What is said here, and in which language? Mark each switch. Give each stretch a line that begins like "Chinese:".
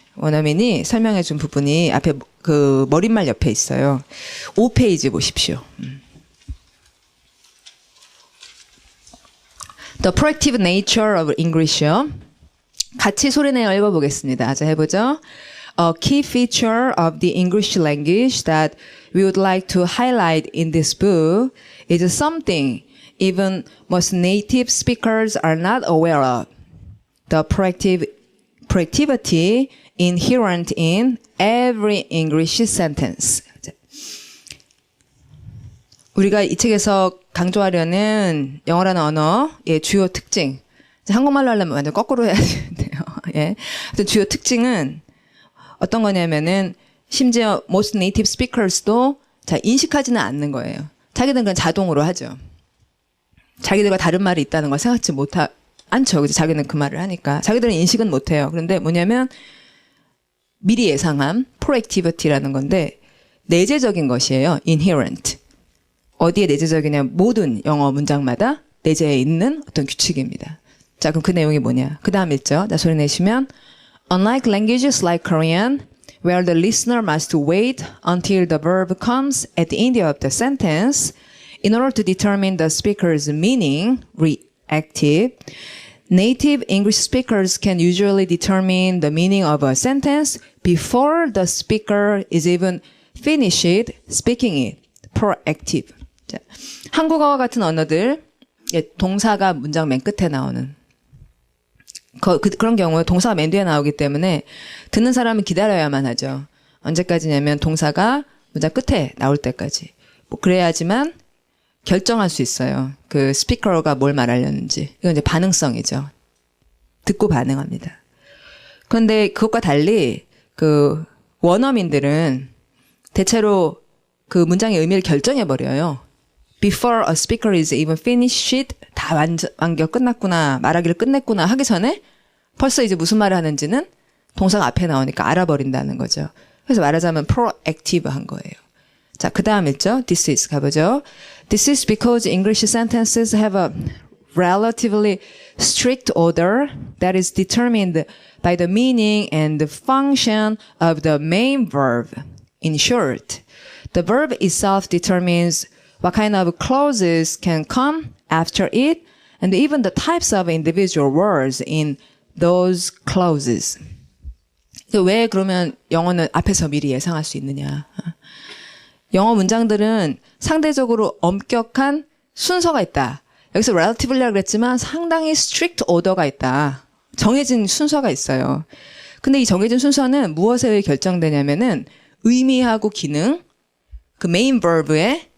Korean: 원어민이 설명해 준 부분이 앞에 그 머릿말 옆에 있어요. 5페이지 보십시오.
English: The proactive nature of English요.
Korean: 같이 소리내어 읽어보겠습니다. 자, 해보죠.
English: A key feature of the English language that we would like to highlight in this book is something even most native speakers are not aware of. The proactivity inherent in every English sentence.
Korean: 우리가 이 책에서 강조하려는 영어라는 언어의 주요 특징. 한국말로 하려면 완전 거꾸로 해야 되는데요. 예. 주요 특징은 어떤 거냐면은 심지어
English: most native speakers
Korean: 도 잘 인식하지는 않는 거예요. 자기들은 그냥 자동으로 하죠. 자기들과 다른 말이 있다는 걸 생각지 않죠. 그죠? 자기는 그 말을 하니까. 자기들은 인식은 못해요. 그런데 뭐냐면 미리 예상함, proactivity라는 건데 내재적인 것이에요. inherent. 어디에 내재적이냐? 모든 영어 문장마다 내재해 있는 어떤 규칙입니다. 자, 그럼 그 내용이 뭐냐? 그 다음 읽죠. 자, 소리 내시면
English: Unlike languages like Korean, where the listener must wait until the verb comes at the end of the sentence in order to determine the speaker's meaning, reactive, native English speakers can usually determine the meaning of a sentence before the speaker is even finished speaking it, proactive.
Korean: 자, 한국어와 같은 언어들, 동사가 문장 맨 끝에 나오는 그런 경우에 동사가 맨 뒤에 나오기 때문에 듣는 사람은 기다려야만 하죠. 언제까지냐면 동사가 문장 끝에 나올 때까지. 뭐 그래야지만 결정할 수 있어요. 그 스피커가 뭘 말하려는지. 이건 이제 반응성이죠. 듣고 반응합니다. 그런데 그것과 달리 그 원어민들은 대체로 그 문장의 의미를 결정해버려요.
English: Before a speaker is even finished,
Korean: 다 완결 끝났구나, 말하기를 끝냈구나 하기 전에 벌써 이제 무슨 말을 하는지는 동사가 앞에 나오니까 알아버린다는 거죠. 그래서 말하자면 proactive한 거예요. 자, 그 다음 읽죠.
English: This is
Korean: 가보죠.
English: This is because English sentences have a relatively strict order that is determined by the meaning and the function of the main verb. In short, the verb itself determines what kind of clauses can come after it, and even the types of individual words in those clauses.
Korean: 왜 그러면 영어는 앞에서 미리 예상할 수 있느냐. 영어 문장들은 상대적으로 엄격한 순서가 있다. 여기서 relativelly라고 그랬지만 상당히 strict order가 있다. 정해진 순서가 있어요. 근데 이 정해진 순서는 무엇에 의해 결정되냐면은 의미하고 기능, 그 메인 verb의